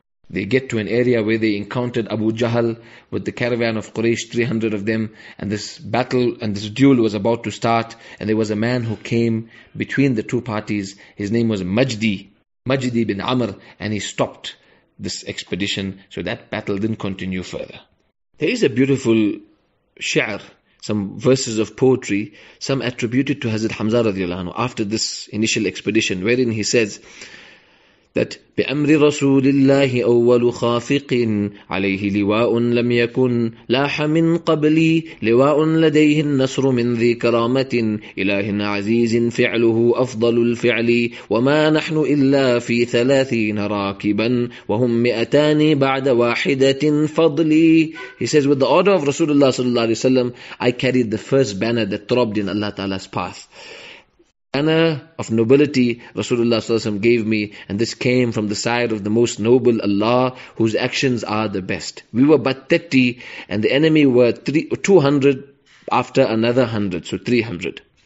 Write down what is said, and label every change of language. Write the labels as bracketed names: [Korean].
[English] They get to an area where they encountered Abu Jahl with the caravan of Quraysh, 300 of them, and this battle and this duel was about to start, and there was a man who came between the two parties. His name was Majdi bin Amr, and he stopped this expedition, so that battle didn't continue further. There is a beautiful shi'r, some verses of poetry, some attributed to Hazrat Hamzah radiyallahu anhu after this initial expedition, wherein he says [Arabic] that بأمر رسول الله أول خافق عليه لواء لم يكن لاح من قبلي لواء لديه النصر من ذي كرامة إله عزيز فعله أفضل الفعل وما نحن إلا في 30 راكبا وهم 200 بعد واحدة فضلي. [English] He says, with the order of Rasulullah ﷺ, I carried the first banner that throbbed in Allah Ta'ala's path. Banner of nobility Rasulullah ﷺ gave me, and this came from the side of the most noble Allah, whose actions are the best. We were but 30, and the enemy were 200 after another 100, so 300.